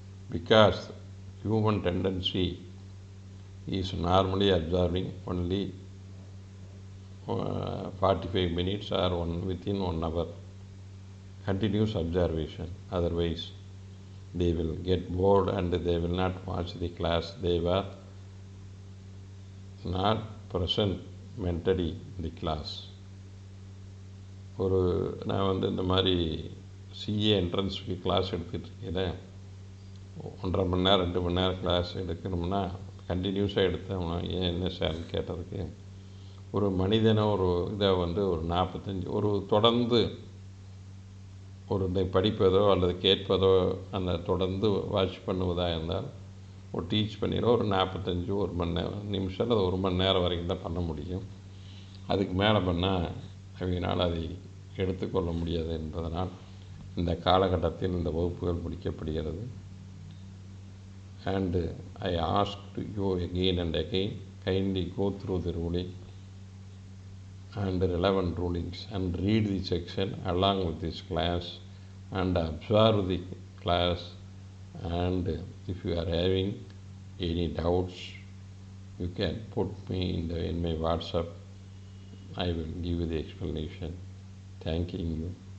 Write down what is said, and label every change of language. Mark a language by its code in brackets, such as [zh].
[en] Because human tendency is normally observing only 45 minutes or within 1 hour continuous observation. Otherwise they will get bored and they will not watch the class. They were not present mentally in the class. [ta] நான் வந்து இந்த மாதிரி CA என்ட்ரன்ஸுக்கு class எடுத்துகிட்ருக்கேன். 1.5 மணி நேரம் 2 மணி நேரம் class எடுக்கணும்னா கண்டினியூஸாக எடுத்தோம்னா ஏன் என்ன சார்னு கேட்டதுக்கு, ஒரு மனிதனை ஒரு இதை வந்து ஒரு 45 ஒரு தொடர்ந்து ஒரு படிப்பதோ அல்லது கேட்பதோ அந்த தொடர்ந்து வாட்ச் பண்ணுவதாக இருந்தால் ஒரு டீச் பண்ணிடும் ஒரு 45 1 மணி நேரம் நிமிஷம் அது 1 மணி நேரம் வரைக்கும் தான் பண்ண முடியும். அதுக்கு மேலே பண்ணால் அவங்களால் அதை எடுத்துக்கொள்ள முடியாது என்பதனால் இந்த காலகட்டத்தில் இந்த வகுப்புகள் முடிக்கப்படுகிறது. [en] And I asked you again and again, kindly go through the ruling and the relevant rulings and read the section along with this class and observe the class. And if you are having any doubts, you can put me in my WhatsApp. I will give you the explanation. Thanking you.